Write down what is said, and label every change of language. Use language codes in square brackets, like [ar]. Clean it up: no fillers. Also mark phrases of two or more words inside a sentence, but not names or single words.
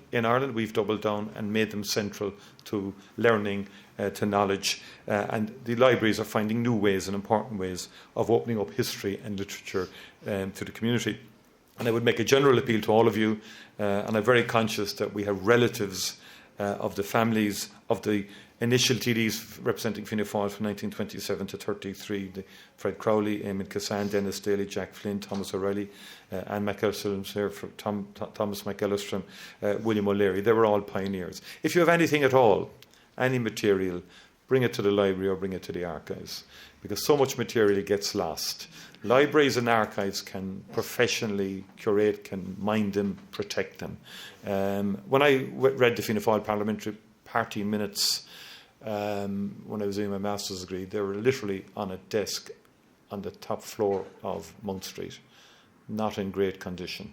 [en] In Ireland, we've doubled down and made them central to learning, to knowledge, and the libraries are finding new ways and important ways of opening up history and literature to the community. And I would make a general appeal to all of you, and I'm very conscious that we have relatives of the families of the initial TDs representing Fianna Fáil from 1927 to 33, Fred Crowley, Eamon Cassan, Dennis Daly, Jack Flynn, Thomas O'Reilly, Anne McEllister, Thomas McEllister, William O'Leary. They were all pioneers. If you have anything at all, any material, bring it to the library or bring it to the archives, because so much material gets lost. Libraries and archives can professionally curate, can mind them, protect them. When I read the Fianna Fáil Parliamentary Party minutes when I was doing my master's degree, they were literally on a desk on the top floor of Mount Street, not in great condition.